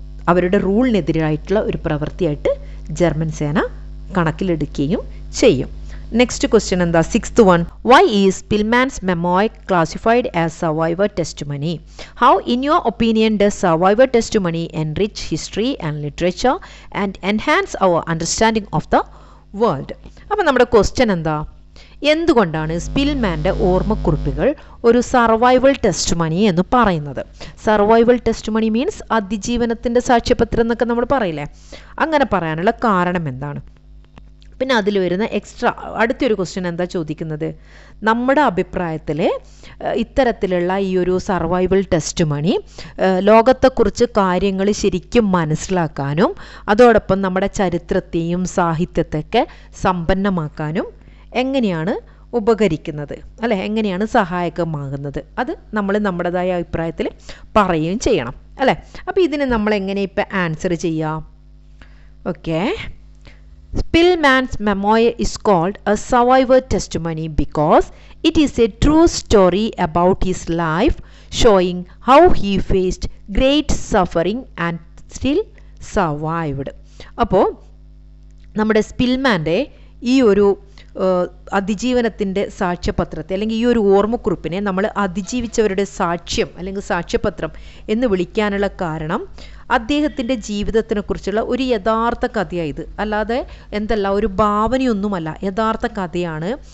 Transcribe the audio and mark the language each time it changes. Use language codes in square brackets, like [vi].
[ml] അവരുടെ റൂളിനെതിരായിട്ടുള്ള ഒരു പ്രവൃത്തിയായിട്ട് ജർമ്മൻ സേന കണക്കിലെടുക്കുകയും ചെയ്യും. നെക്സ്റ്റ് ക്വസ്റ്റ്യൻ എന്താ? [en] 6th one. Why is Spillman's memoir classified as survivor testimony? How, in your opinion, does survivor testimony enrich history and literature and enhance our understanding of the world? [ml] അപ്പം നമ്മുടെ question എന്താ? എന്തുകൊണ്ടാണ് സ്പിൽമാൻ്റെ ഓർമ്മക്കുറിപ്പുകൾ ഒരു survival ടെസ്റ്റുമണി എന്ന് പറയുന്നത്? Survival ടെസ്റ്റുമണി means അതിജീവനത്തിൻ്റെ സാക്ഷ്യപത്രം എന്നൊക്കെ നമ്മൾ പറയില്ലേ, അങ്ങനെ പറയാനുള്ള കാരണം എന്താണ്? പിന്നെ അതിൽ വരുന്ന എക്സ്ട്രാ അടുത്തൊരു ക്വസ്റ്റ്യൻ എന്താ ചോദിക്കുന്നത്? നമ്മുടെ അഭിപ്രായത്തിൽ ഇത്തരത്തിലുള്ള ഈ ഒരു സർവൈവൽ ടെസ്റ്റുമണി ലോകത്തെക്കുറിച്ച് കാര്യങ്ങൾ ശരിക്കും മനസ്സിലാക്കാനും അതോടൊപ്പം നമ്മുടെ ചരിത്രത്തെയും സാഹിത്യത്തെയൊക്കെ സമ്പന്നമാക്കാനും എങ്ങനെയാണ് ഉപകരിക്കുന്നത്, അല്ലെ, എങ്ങനെയാണ് സഹായകമാകുന്നത്, അത് നമ്മൾ നമ്മുടേതായ അഭിപ്രായത്തിൽ പറയുകയും ചെയ്യണം, അല്ലേ? അപ്പോൾ ഇതിന് നമ്മൾ എങ്ങനെ ഇപ്പം ആൻസർ ചെയ്യാം? [en] Okay, Spillman's memoir is called a survivor testimony because it is a true story about his life, showing how he faced great suffering and still survived. [ml] അപ്പോൾ നമ്മുടെ സ്പിൽമാൻ്റെ ഈ ഒരു അതിജീവനത്തിൻ്റെ സാക്ഷ്യപത്രത്തെ അല്ലെങ്കിൽ ഈ ഒരു ഓർമ്മക്കുറിപ്പിനെ നമ്മൾ അതിജീവിച്ചവരുടെ സാക്ഷ്യം അല്ലെങ്കിൽ സാക്ഷ്യപത്രം എന്ന് വിളിക്കാനുള്ള കാരണം അദ്ദേഹത്തിൻ്റെ ജീവിതത്തിനെക്കുറിച്ചുള്ള ഒരു യഥാർത്ഥ കഥയായത്, അല്ലാതെ എന്തല്ല ഒരു ഭാവനയൊന്നുമല്ല, യഥാർത്ഥ കഥയാണ്.